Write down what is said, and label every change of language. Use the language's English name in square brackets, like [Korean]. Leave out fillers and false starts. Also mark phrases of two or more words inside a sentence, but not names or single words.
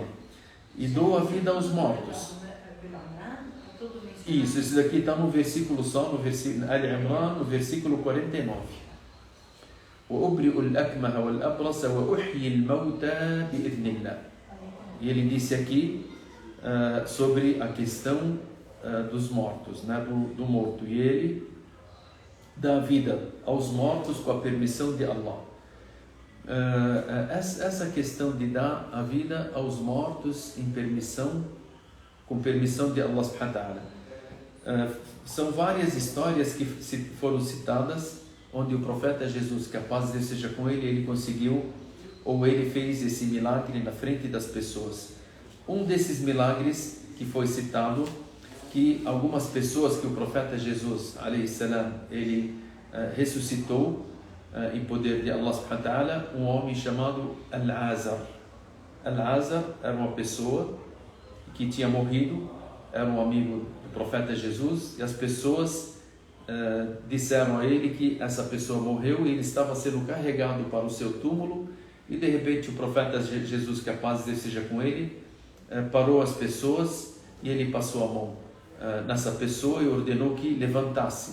[Portuguese] E dou a vida aos mortos. Isso, esse daqui está no versículo só, no versículo Al-Imran, no versículo 49. [Arabic] وأبرئ الأكمه والأبرص وأحيي الموتى بإذن الله. [Portuguese] E ele disse aqui sobre a questão dos mortos, né, do morto. E ele dá vida aos mortos com a permissão de Allah. Essa questão de dar a vida aos mortos com permissão de Allah [Arabic] سبحانه وتعالى. [Portuguese] São várias histórias que foram citadas, onde o profeta Jesus, que a paz de Deus seja com ele, ele conseguiu, ou ele fez esse milagre na frente das pessoas. Um desses milagres que foi citado, que algumas pessoas que o profeta Jesus, [Arabic] عليه السلام, [Portuguese] ele ressuscitou em poder de Allah [Arabic] سبحانه وتعالى, [Portuguese] um homem chamado Al-Azar. Al-Azar era uma pessoa que tinha morrido, era um amigo do profeta Jesus, e as pessoas disseram a ele que essa pessoa morreu e ele estava sendo carregado para o seu túmulo, e de repente o profeta Jesus, que a paz de Deus seja com ele, parou as pessoas e ele passou a mão nessa pessoa e ordenou que levantasse.